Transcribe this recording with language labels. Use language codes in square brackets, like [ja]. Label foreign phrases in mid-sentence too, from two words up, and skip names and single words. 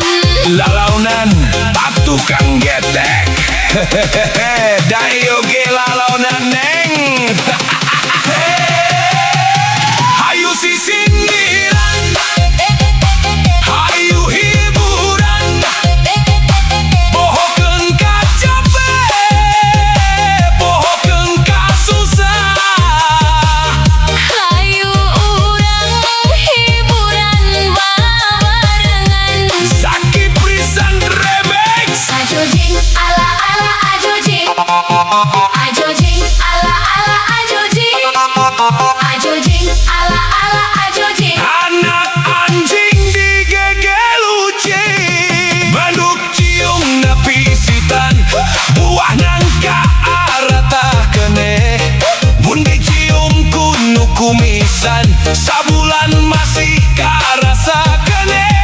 [su] Lalaunan tukang getek Dayo ge lalaunan neng Hayu sisindiran Hayu hiburan Bohokeun ka capek Bohokeun ka susah Hayu urang hiburan babarengan [en] Zaki Present Remix Ajo jing ala ala ajo jing Ajo jing ala ala ajo jing Ajo jing ala ala ajo jing [su] Anak anjing digegel ucing Banduk ciung napisitan Buah nangka arata kene Mun dicium kunu kumisan Sabulan masih karasa kene